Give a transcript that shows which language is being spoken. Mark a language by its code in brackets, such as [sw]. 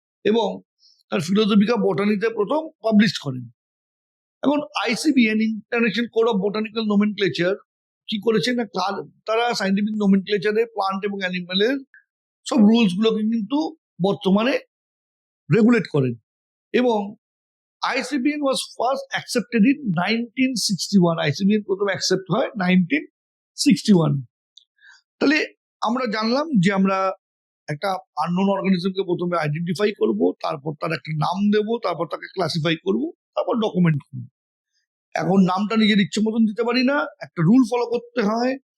[bn] এবং তার ফিলোসফিকা বটানিতে প্রথম পাবলিশ করেন। এখন আইসিবিএন, international code of botanical nomenclature, কি করেছেন না, তারা সায়েন্টিফিক নোমেনক্লেচারে প্লান্ট এবং অ্যানিমেলের সব রুলস গুলোকে কিন্তু বর্তমানে রেগুলেট করেন। এবং [en] ICBN was first accepted in 1961. [bn] ICBN প্রথম অ্যাকসেপ্ট হয় 1961। তাহলে আমরা জানলাম যে আমরা একটা আননোন অর্গানিজমকে প্রথমে আইডেন্টিফাই করব, তারপর তার একটা নাম দেব, তারপর তাকে ক্লাসিফাই করব, তারপর ডকুমেন্ট করব। এখন নামটা নিজের ইচ্ছে মতন দিতে পারি না, একটা রুল ফলো করতে হয়।